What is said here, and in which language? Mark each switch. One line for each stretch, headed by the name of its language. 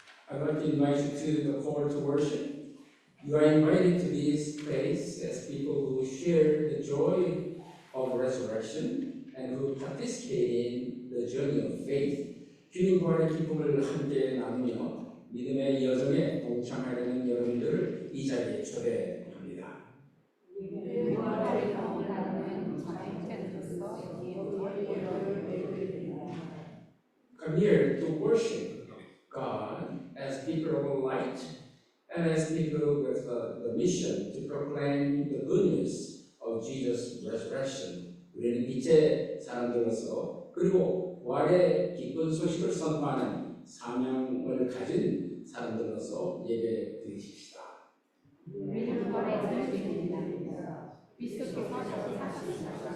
English: I'd like to invite you to the call to worship. You are invited to this place as people who share the joy of resurrection and who participate in the journey of faith.
Korean: 주님 부활의 기쁨을 함께 나누며 믿음의 여정에 동참하려는 여러분들을 이 자리에 초대합니다.
English: Come here to worship God as people of light and as people with the mission to proclaim the good news of Jesus' resurrection.
Korean: 우리는 빛의 사람들로서 그리고 부활의 기쁜 소식을 선포하는 사명을 가진 사람들로서 예배 드리십시다. 우리는 부활의 자유입니다. 그리스도께서 사셨습니다.